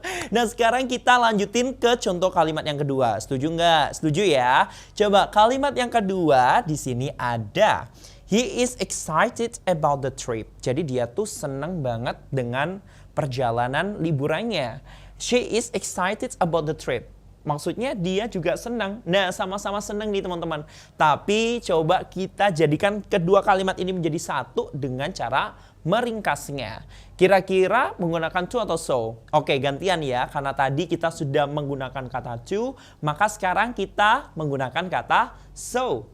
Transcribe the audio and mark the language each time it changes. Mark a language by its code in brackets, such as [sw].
[id] Nah, sekarang kita lanjutin ke contoh kalimat yang kedua. Setuju nggak? Setuju ya? Coba kalimat yang kedua di sini ada [en] he is excited about the trip. [id] Jadi dia tuh senang banget dengan perjalanan liburannya. [en] She is excited about the trip. [id] Maksudnya dia juga senang. Nah, sama-sama senang nih teman-teman. Tapi coba kita jadikan kedua kalimat ini menjadi satu dengan cara meringkasnya. Kira-kira menggunakan to atau so? Oke, gantian ya. Karena tadi kita sudah menggunakan kata to, maka sekarang kita menggunakan kata so.